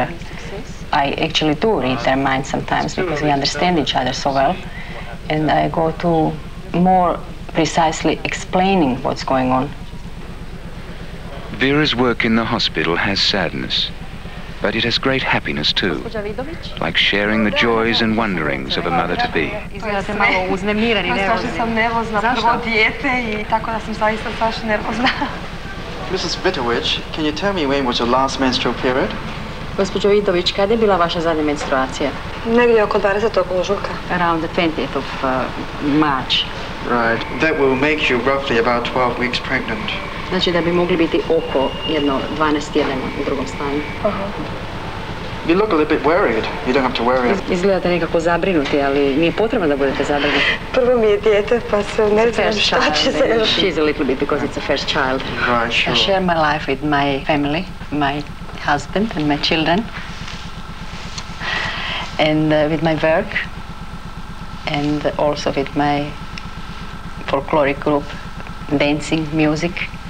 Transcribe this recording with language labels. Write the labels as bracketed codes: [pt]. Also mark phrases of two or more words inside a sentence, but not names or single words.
[en] I actually do read their minds sometimes because we understand each other so well, and I go to more precisely explaining what's going on. Vera's work in the hospital has sadness, but it has great happiness too, like sharing the joys and wonderings of a mother-to-be. [hr] Izgledate malo uznemirani, nervozni. Strašno sam nervozna, prvo dijete i tako da sam zaista strašno nervozna. [en] Mrs. Vitovic, can you tell me when was your last menstrual period? [hr] Gospođo Vidović, kada je bila vaša zadnja menstruacija? Negdje oko 20. ožujka. [en] Around the 20th of March. Right. That will make you roughly about 12 weeks pregnant. [hr] Znači da bi mogli biti oko jedno 12 tjedana u drugom stanju. [en] You look a little bit worried. You don't have to worry. [hr] Izgledate nekako zabrinuti, ali nije potrebno da budete zabrinuti. Prvo mi je dijete, pa se ne znam šta će se još. [en] She's a little bit because it's a first child. Right, sure. I share my life with my family, my husband and my children, and with my work, and also with my folkloric group, dancing, music and song.